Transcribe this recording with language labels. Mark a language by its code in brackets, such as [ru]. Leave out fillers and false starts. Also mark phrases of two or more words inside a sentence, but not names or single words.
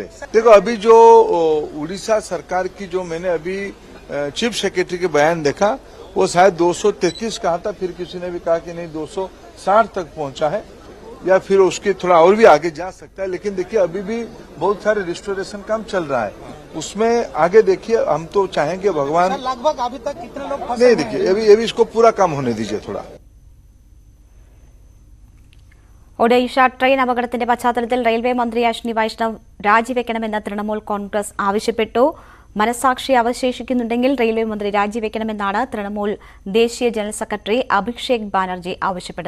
[hi] देखो अभी जो उड़ीसा सरकार की जो मैंने अभी [en] chief secretary [hi] के बयान देखा वो शायद 233 कहा था, फिर किसी ने भी कहा कि नहीं 260 तक पहुंचा है, या फिर उसके थोड़ा और भी आगे जा सकता है। लेकिन देखिए अभी भी बहुत सारे रिस्टोरेशन काम चल रहा है, उसमें आगे देखिए हम तो चाहेंगे भगवान लगभग अभी तक कितने लोग नहीं, देखिए अभी इसको पूरा काम होने दीजिए थोड़ा। [ml] ഒഡീഷ ട്രെയിൻ അപകടത്തിന്റെ പശ്ചാത്തലത്തിൽ റെയിൽവേ മന്ത്രി അശ്വിനി വൈഷ്ണവ് രാജിവെക്കണമെന്ന് തൃണമൂൽ കോൺഗ്രസ് ആവശ്യപ്പെട്ടു. മനസാക്ഷി അവശേഷിക്കുന്നുണ്ടെങ്കിൽ റെയിൽവേ മന്ത്രി രാജിവെക്കണമെന്നാണ് തൃണമൂൽ ദേശീയ [en] general secretary [ml] അഭിഷേക് ബാനർജി ആവശ്യപ്പെട്ടത്.